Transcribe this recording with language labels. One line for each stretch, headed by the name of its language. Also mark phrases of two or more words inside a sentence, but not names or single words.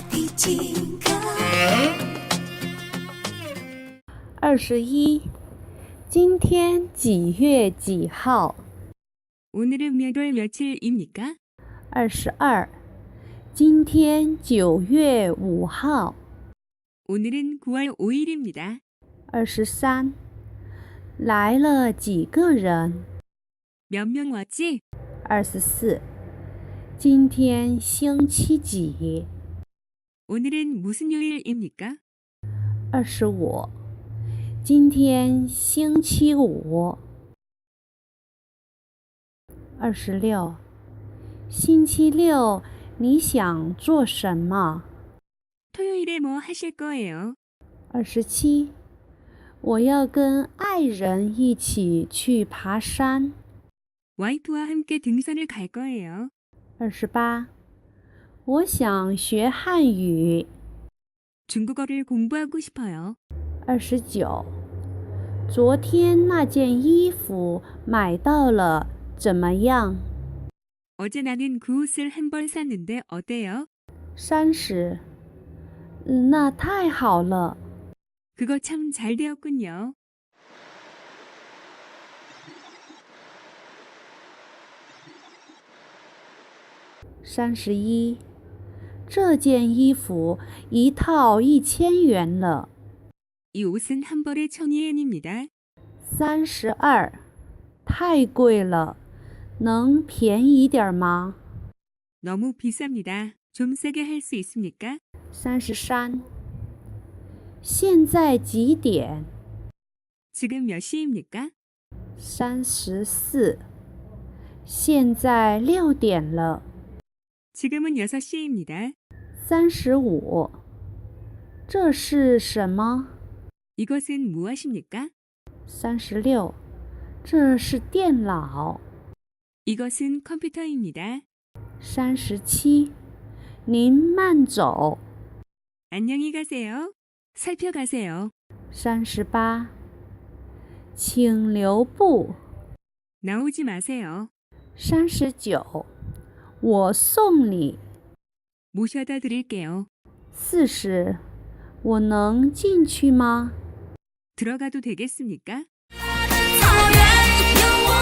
Chinese: 21. 今天几月几号?
Korean: 오늘은 몇 월 며칠입니까? 22.
Chinese: 今天9月5号.
Korean: 오늘은 9월 5일입니다. 23.
Chinese: 来了几个人?
Korean: 몇 명 왔지? 24.
Chinese: 今天星期几?
Korean: 오늘은 무슨 요일입니까? 25.
Chinese: 今天星期五. 26. 星期六你想做什么?
Korean: 토요일에 뭐 하실 거예요? 27.
Chinese: 我要跟爱人一起去爬山.
Korean: 와이프와 함께 등산을 갈 거예요. 28.
Chinese: 我想学汉语.
Korean: 중국어를 공부하고 싶어요. 29.
Chinese: 昨天那件衣服买到了怎么样?
Korean: 어제 나는 그 옷을 한 벌 샀는데 어때요? 30.
Chinese: 那太好了.
Korean: 그거 참 잘 되었군요. 31.
Chinese: 这件衣服一套1000元了.
Korean: 이 옷은 한 벌에 1000위엔입니다. 32.
Chinese: 太贵了. 能便宜点吗?
Korean: 너무 비쌉니다. 좀 싸게 할 수 있습니까? 33.
Chinese: 现在几点?
Korean: 지금 몇 시입니까? 34.
Chinese: 现在6点了.
Korean: 지금은 6시입니다. 35.
Chinese: 这是什么?
Korean: 이것은 무엇입니까? 36.
Chinese: 这是电脑.
Korean: 이것은 컴퓨터입니다. 37.
Chinese: 您慢走.
Korean: 안녕히 가세요. 살펴가세요. 38.
Chinese: 请留步.
Korean: 나오지 마세요. 39.
Chinese: 我送你.
Korean: 모셔다 드릴게요. 40.
Chinese: 我能进去吗?
Korean: 들어가도 되겠습니까? 草原有